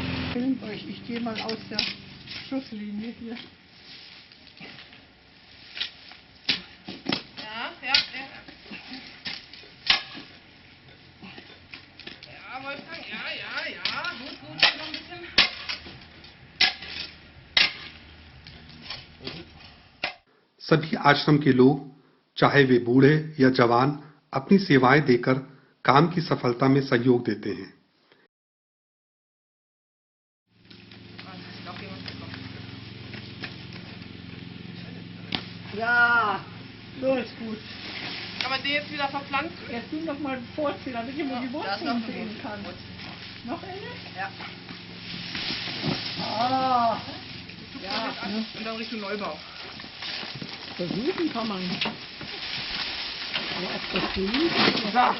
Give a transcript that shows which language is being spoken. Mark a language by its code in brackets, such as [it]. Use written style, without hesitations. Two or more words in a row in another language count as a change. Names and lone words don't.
[de] filmt euch. Ich gehe mal aus der Schusslinie hier. Ja, ja, ja. Ja, Wolfgang, ja, ja, ja. Gut, gut, noch ein bisschen. [hi] सभी आश्रम के लोग, चाहे वे बूढ़े या जवान, अपनी सेवाएं देकर काम की सफलता में सहयोग देते हैं। [de] Noch jemand gekommen. Ja, so ist gut. Kann man den jetzt wieder verpflanzen? Jetzt nimm doch mal vorziehen, damit ich mal die Da ist noch Wurzeln eine sehen kann. Wurzel. Noch eine? Ja. Ah, Ja, und dann Richtung Neubau. versuchen kann man. Aber ob das gelingt, ist noch nicht.